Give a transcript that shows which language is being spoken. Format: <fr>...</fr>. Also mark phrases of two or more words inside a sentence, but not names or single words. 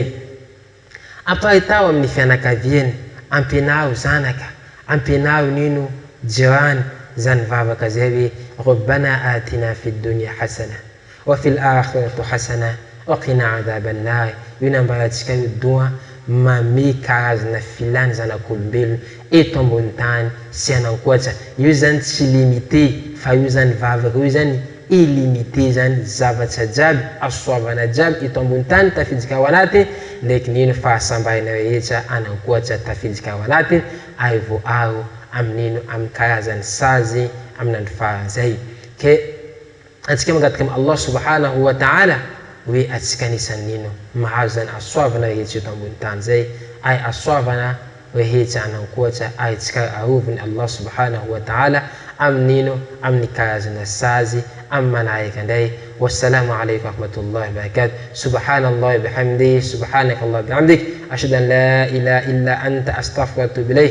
<mg>Amparitao amin'ny fianakaviany, ampianao zanaka, ampianao nino jirany zany vavaka zay hoe</mg> <ar>ربنا آتنا في الدنيا حسنة وفي الآخرة حسنة وقنا عذاب النار.</ar> <mg>Io nambarantsika io doa mame karazana filany zanak'olombelona eto ambony tany sy anankoatra. Io zany tsy limité fa io zany vavaka io zany illimité zany zavatra jiaby asoavana jiaby eto ambony tany tafidika ao anatiny ndraiky nino fahasambarana rehetra anankoatra tafidika ao anatiny ary voaro amin'ino amin'ny karazany sazy amin'ny andro faran'izay. Ke atsika mangataka amin'ny</mg> <ar>الله سبحانه وتعالى</ar> <mg>hoe atsika anisan'nino mahazo zany asoavana rehetra eto ambony tany zay ay asoavana rehetra anankoatra ary tsika aroviny</mg> <ar>الله سبحانه وتعالى</ar> <mg>amin'nino amin'ny karazana sazy amin'ny manaraka indray.</mg> <ar>والسلام عليكم ورحمة الله وبركاته. سبحان الله بحمده سبحانك الله بحمدك أشهد أن لا إله إلا أنت أستغفرك وأتوب إليك.</ar>